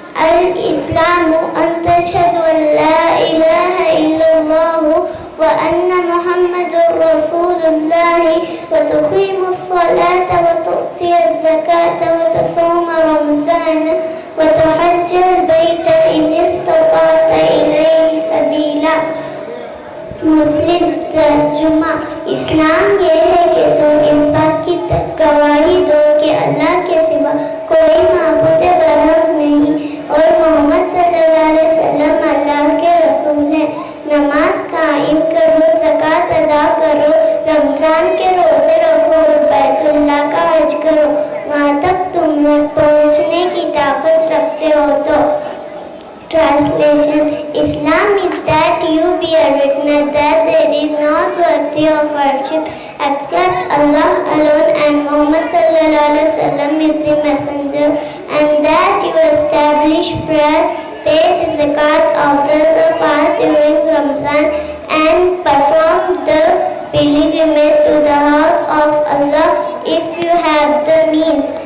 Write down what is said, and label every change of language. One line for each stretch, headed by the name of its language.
Arabic: الإسلام أن تشهد أن لا إله إلا الله وأن محمد رسول الله وتقيم الصلاة وتؤتي الزكاة وتصوم رمضان وتحج البيت إن استطعت إليه سبيلا.
Urdu: مسلم ترجمہ: اسلام یہ ہے کہ تم اس بات کی گواہی دو کہ اللہ کے سوا کوئی معبود برحق نہیں اور محمد صلی اللہ علیہ وسلم اللہ کے رسول ہیں. نماز قائم کرو، زکوٰۃ ادا کرو، رمضان کے روزے رکھو اور بیت اللہ کا حج کرو وہاں تک تم پہنچنے کی طاقت رکھتے ہو تو.
English: Translation: Islam is that you bear witness that there is not worthy of worship except Allah alone and Muhammad sallallahu alaihi wasallam is the messenger, and that you establish prayer, pay the zakat, observe the fast during Ramadan, and perform the pilgrimage to the house of Allah if you have the means.